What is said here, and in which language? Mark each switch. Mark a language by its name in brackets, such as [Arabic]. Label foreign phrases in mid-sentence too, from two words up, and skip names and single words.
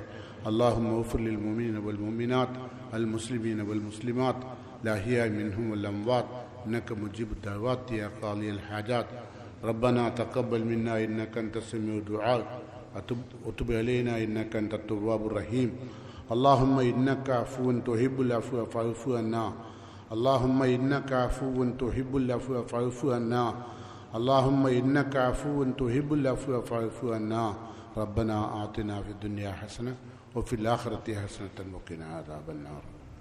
[Arabic] اللهم اغفر للمؤمنين والمؤمنات المسلمين والمسلمات الأحياء منهم والأموات إنك مجيب الدعوات يا قاضي الحاجات. ربنا تقبل منا إنك أنت سميع الدعاء وتب علينا إنك أنت التواب الرحيم. اللهم إنك عفو تحب العفو فاعف عنا. اللهم إنك عفو تحب العفو فاعف عنا. اللهم إنك عفو تحب العفو فاعف عنا. ربنا آتنا في الدنيا حسنة وفي الآخرة حسنة وقنا عذاب النار.